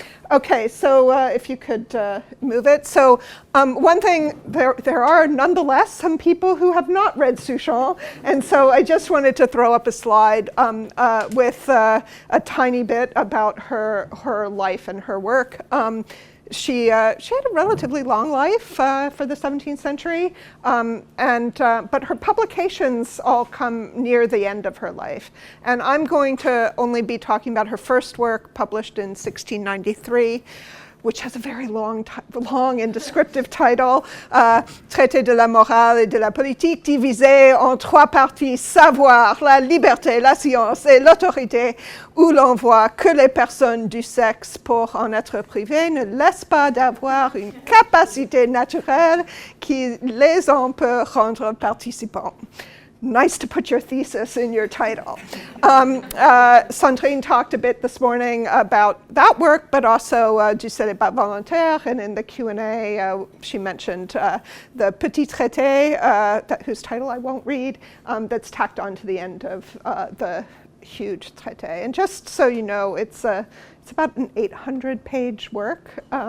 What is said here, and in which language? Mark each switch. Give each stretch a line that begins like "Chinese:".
English: Okay, so if you could move it. So one thing, there are nonetheless some people who have not read Souchon, and so I just wanted to throw up a slide with a tiny bit about her life and her work. She had a relatively long life for the 17th century, but her publications all come near the end of her life. And I'm going to only be talking about her first work, published in 1693, which has a very long and descriptive title,
French: Traité de la morale et de la politique, divisé en 3 parties, savoir, la liberté, la science et l'autorité, où l'on voit que les personnes du sexe, pour en être privées, ne laissent pas d'avoir une capacité naturelle qui les en peut rendre participants.
English: Nice to put your thesis in your title. Sandrine talked a bit this morning about that work, but also du célibat volontaire, and in the Q&A she mentioned the Petit Traité, whose title I won't read, that's tacked on to the end of the huge traité. And just so you know, it's about an 800-page work.